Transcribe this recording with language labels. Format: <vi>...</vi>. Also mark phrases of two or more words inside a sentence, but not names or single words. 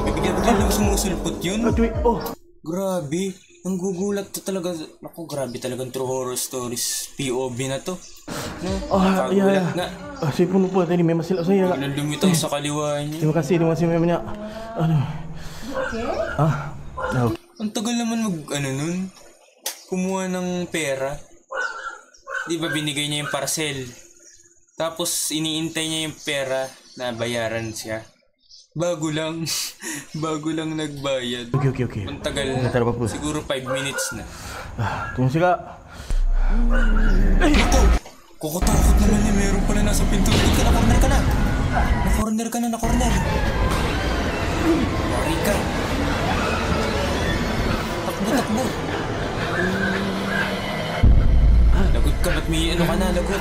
<tl>Bigla lang sumusulpot yun. Oh. Grabe. Ang gugulat to talaga. Ako, grabe talagang true horror stories. POV na to. No? Ya.</tl> <ms>Saya pun lupa tadi memang silap saya.</ms> <tl>Biglang lumitaw sa kaliwa niya.</tl> <ms>Terima kasih banyak. Aduh. Okay.</ms> <tl>Ang tagal naman nun. Kumuha ng pera. Di ba binigay niya yung parcel? Tapos iniintay niya yung pera na bayaran siya. Bago lang nagbayad. Okay. Ang tagal na.</tl> <ms>Tak ada apa-apa.</ms> <tl>Siguro 5 minutes na.</tl> <ms>Terima kasih kak.</ms> <tl>Ito! Kukutakot naman niya. Meron pala nasa pinto. Na-corner ka na. Na-corner. Yari ka. Takbo. Lagot ka. Ba't may ka na? Lagot.</tl>